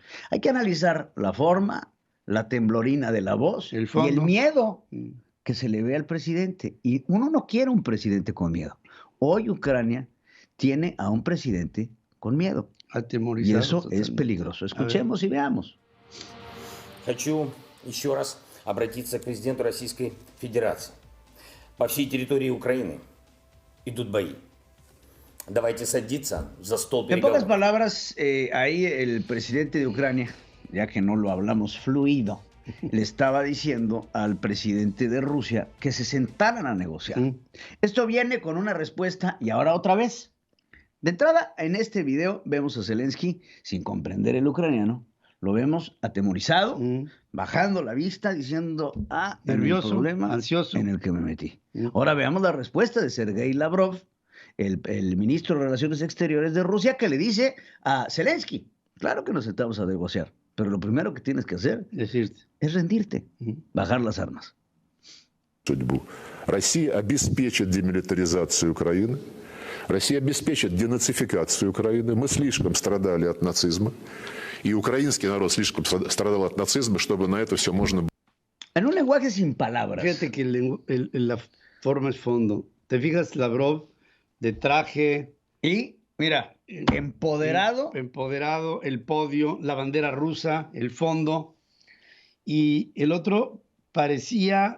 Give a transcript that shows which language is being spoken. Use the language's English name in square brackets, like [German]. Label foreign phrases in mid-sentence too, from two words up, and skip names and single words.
[Spanish] Hay que analizar la forma, la temblorina de la voz y el miedo que se le ve al presidente. Y uno no quiere un presidente con miedo. Hoy Ucrania tiene a un presidente con miedo. Atemorizado. Y eso es peligroso. Escuchemos y veamos. [Russian] Хочу еще раз обратиться к президенту Российской Федерации. По всей территории Украины идут бои. Давайте садиться за стол [Spanish] En [Russian] переговоров. [Spanish] pocas palabras, ahí el presidente de Ucrania, ya que no lo hablamos fluido, le estaba diciendo al presidente de Rusia que se sentaran a negociar. Esto viene con una respuesta y ahora otra vez. De entrada, en este video vemos a Zelensky sin comprender el ucraniano. Lo vemos atemorizado, bajando la vista, diciendo, nervioso, el problema ansioso en el que me metí. Ahora veamos la respuesta de Sergei Lavrov, el ministro de Relaciones Exteriores de Rusia, que le dice a Zelensky, claro que nos sentamos a negociar, pero lo primero que tienes que hacer es rendirte, bajar las armas. [Russian] Судьбу. Россия обеспечит демилитаризацию Украины, Россия обеспечит денацификацию Украины. Мы слишком страдали от нацизма, и украинский народ слишком страдал от нацизма, чтобы на это все можно было. [Spanish] En un lenguaje sin palabras. Fíjate que la forma es fondo. ¿Te fijas, Lavrov, de traje? Y, mira, empoderado. Empoderado, el podio, la bandera rusa, el fondo. Y el otro parecía...